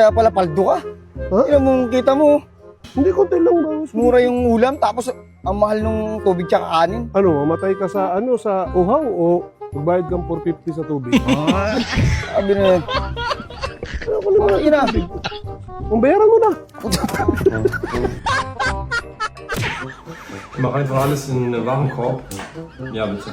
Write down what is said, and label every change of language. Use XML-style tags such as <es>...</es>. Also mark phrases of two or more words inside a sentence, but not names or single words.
<tl>Kaya pala paldo ka. Ilan mo kita mo. Hindi, konti lang daw. Mura yung ulam. Tapos ang mahal ng tubig tsaka kanin. Mamatay ka sa sa uhaw o magbayad kang 450 sa tubig? Sabi na yun. Ako naman Ina. Kung bayaran mo na.</tl> <de>Mach einfach alles in den Warenkorb. Ja, bitte.</de>